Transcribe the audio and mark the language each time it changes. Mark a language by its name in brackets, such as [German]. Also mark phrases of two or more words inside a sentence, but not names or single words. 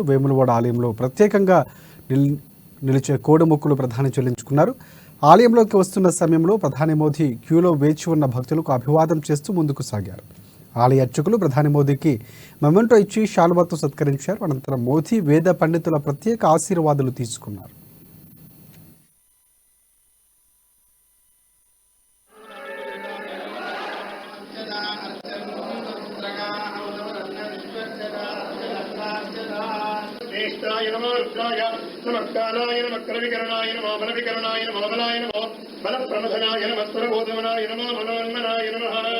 [Telugu] వేములవాడ ఆలయంలో ప్రత్యేకంగా నిలిచే కోడిమొక్కులు ప్రధాని చెల్లించుకున్నారు. ఆలయంలోకి వస్తున్న సమయంలో ప్రధాని మోదీ క్యూలో వేచి ఉన్న భక్తులకు అభివాదం చేస్తూ ముందుకు సాగారు. ఆలయ అర్చకులు ప్రధాని మోదీకి మెమెంటో ఇచ్చి శాలువాతో సత్కరించారు. అనంతరం మోదీ వేద పండితుల ప్రత్యేక ఆశీర్వాదాలు తీసుకున్నారు. [Sanskrit] नमस्काराय नमः करविकरणाय नमः बलविकरणाय नमः बलाय नमः बलप्रमथनाय नमः स्वरबोधमनाय नमः मनोन्मनाय नमः